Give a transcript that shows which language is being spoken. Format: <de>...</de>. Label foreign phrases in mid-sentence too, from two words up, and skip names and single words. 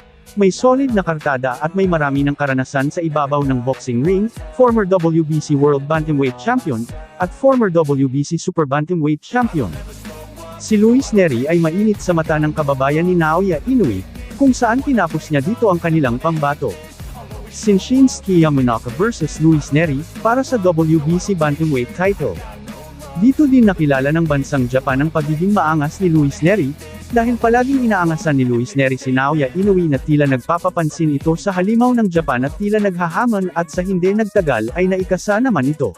<tl>May solid na kartada at may marami ng karanasan sa ibabaw ng boxing ring,</tl> <en>former WBC World Bantamweight Champion,</en> <tl>at</tl> <en>former WBC Super Bantamweight Champion.</en> <tl>Si Luis Neri ay mainit sa mata ng kababayan ni Naoya Inoue, kung saan tinapos niya dito ang kanilang pambato. Shinsuke Yamanaka vs Luis Neri, para sa WBC Bantamweight title. Dito din nakilala ng bansang Japan ang pagiging maangas ni Luis Neri, dahil palaging inaangasan ni Luis Neri si Naoya Inoue na tila nagpapapansin ito sa halimaw ng Japan at tila naghahamon at sa hindi nagtagal ay naikasa naman ito.</tl>